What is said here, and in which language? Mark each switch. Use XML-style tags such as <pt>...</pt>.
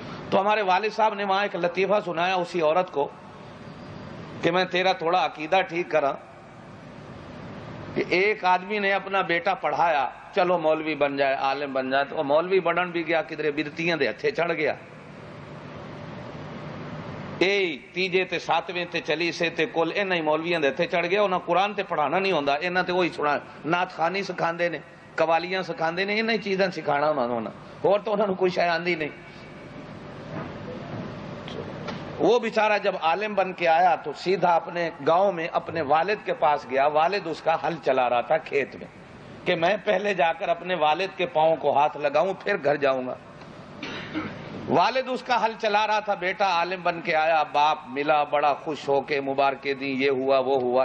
<ur>تو ہمارے والد صاحب نے وہاں ایک لطیفہ سنایا اسی عورت کو کہ میں تیرا تھوڑا عقیدہ ٹھیک کرا کہ ایک آدمی نے اپنا بیٹا پڑھایا، چلو مولوی بن جائے، عالم بن جائے،</ur> <pa>تو مولوی بنن بھی گیا کدھر بدتیاں دے ہتھے چڑھ گیا. تیجے تے ساتویں تے چلی سے تے کل انہاں ہی مولویاں دے ہتھے چڑھ گیا. انہاں قرآن تے پڑھانا نہیں ہوندا، انہاں تے وہی سنا نعت خوانی سکھاندے نے، قوالیاں سکھاندے نے، انہاں ہی چیزاں سکھانا انہاں نے، اور تو انہاں نوں کوئی شے آندی نہیں.</pa> <ur>وہ بیچارہ جب عالم بن کے آیا تو سیدھا اپنے گاؤں میں اپنے والد کے پاس گیا. والد اس کا ہل چلا رہا تھا کھیت میں کہ میں پہلے جا کر اپنے والد کے پاؤں کو ہاتھ لگاؤں پھر گھر جاؤں گا. والد اس کا ہل چلا رہا تھا، بیٹا عالم بن کے آیا، باپ ملا بڑا خوش ہو کے مبارکیں دی، یہ ہوا وہ ہوا.</ur>